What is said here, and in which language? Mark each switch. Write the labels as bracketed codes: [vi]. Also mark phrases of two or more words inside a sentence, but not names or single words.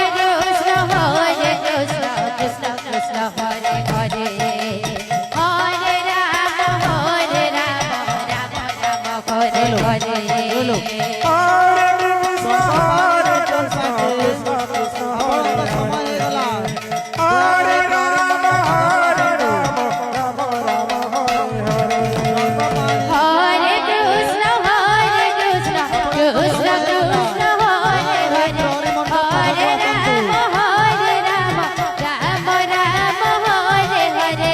[sa] हरे कृष्ण कृष्ण कृष्ण हरे हरे हरे राम राम राम हरे हरे हरे कृष्ण कृष्ण कृष्ण हरे [or] ଆପଣଙ୍କ ସମୟ ହେଇଗଲା [sa] हरे राम राम राम हरे हरे हरे कृष्ण कृष्ण कृष्ण हरे हरे हरे राम राम राम हरे हरे